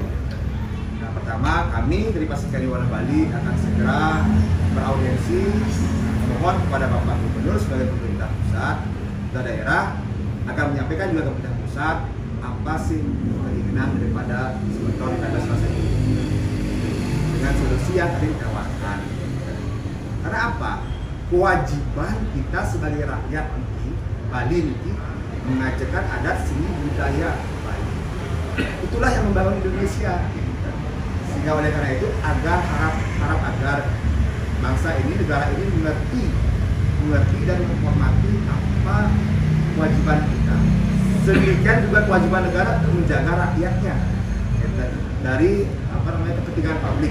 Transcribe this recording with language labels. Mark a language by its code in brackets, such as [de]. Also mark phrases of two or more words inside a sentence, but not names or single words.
[id] Nah, pertama kami dari Pasir Kariwana Bali akan segera beraudiensi mohon kepada Bapak Gubernur sebagai pemerintah pusat dan daerah akan menyampaikan juga ke pemerintah pusat apa sih keinginan daripada Semeton Kaidah Selasa ini dengan solusi yang tadi ditawarkan. Karena apa? Kewajiban kita sebagai rakyat Bali ini mengajarkan adat seni budaya Bali. Itulah yang membangun Indonesia. Sehingga oleh karena itu harap agar bangsa ini, negara ini mengerti dan menghormati apa kewajiban kita. Sedemikian juga kewajiban negara untuk menjaga rakyatnya dari kepentingan publik.